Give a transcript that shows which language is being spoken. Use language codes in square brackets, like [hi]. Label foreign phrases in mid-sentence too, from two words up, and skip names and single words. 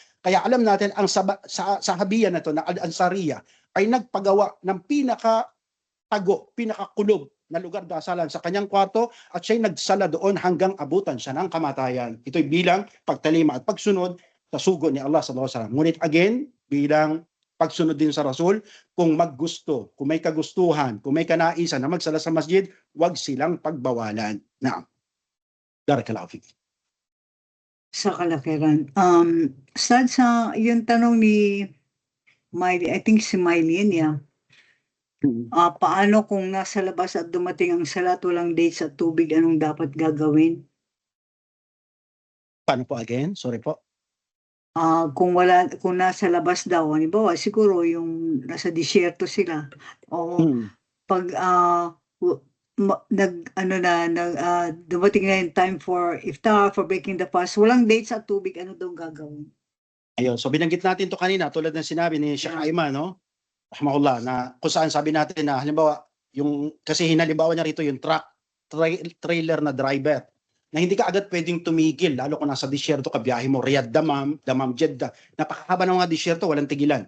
[tl] Kaya alam natin ang sahabiyan na ito na Al-Ansariya ay nagpagawa ng pinaka-tago, pinaka-kulob na lugar dasalan sa kanyang kwarto at siya'y nagsala doon hanggang abutan siya ng kamatayan. Ito'y bilang pagtalima at pagsunod sa sugo ni Allah [ar] صلى الله عليه وسلم. [tl] Ngunit again, bilang pagsunod din sa Rasul, kung maggusto, kung may kagustuhan, kung may kanaisan na magsala sa masjid, wag silang pagbawalan. [ar] نعم. بارك الله فيك. [tl] Sa kalakiran. Sad sa yung tanong ni Miley, [en] I think [tl] si Mylene, yeah. Paano kung nasa labas at dumating ang salat, walang dates at tubig, anong dapat gagawin? Paano po again? Sorry po. Kung nasa labas daw, halimbawa, siguro yung nasa disyerto sila, o pag dumating na yung [en] time for iftar, for breaking the fast, [tl] walang dates at tubig, ano daw gagawin? Ayun, so binanggit natin to kanina tulad ng sinabi ni Sheikh Ayman, no? rahimahullah, na kung saan sabi natin na halimbawa, kasi hinalimbawa niya rito yung trailer na driver, na hindi ka agad pwedeng tumigil, lalo kung nasa disyerto ka, biyahe mo, Riyadh, Damam, Jeddah, napakahaba ng mga disyerto, walang tigilan.